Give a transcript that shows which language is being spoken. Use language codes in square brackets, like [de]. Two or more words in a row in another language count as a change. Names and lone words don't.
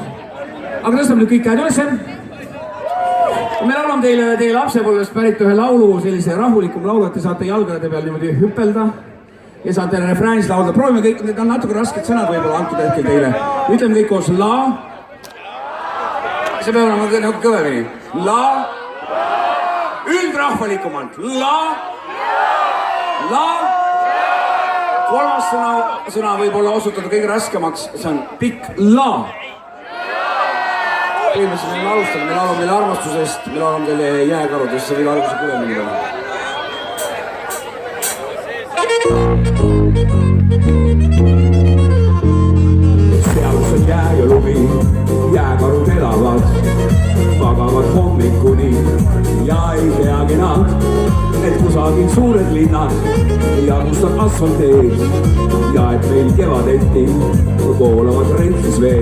[et] Aga tõstame nüüd kõik käed üles. Me laulame teie lapsepõlvest pärit ühe laulu, sellise rahulikum laulu, et te saate jalgade peal niimoodi hüpelda. ja saate refräänis laulda. Proovime kõik, need on natuke rasked sõnad võib-olla antud hetkel teile. Ütleme kõik koos la. See peab olema nagu kõvemini. La. Üldrahvalikumalt. La. La. Kolmas sõna võib-olla osutada kõige raskemaks. See on pikk la. Põhimõtteliselt me alustame, me laulame teile armastusest, me laulame teile jääkarudest, see võib alguse kõvemini teha. Seal, kus on jää ja lumi, jääkarud elavad, magavad hommikuni ja ei teagi nad, et kusagil suured linnad jagustab asfalteed ja et meil kevadeti voolavad rentsis veed.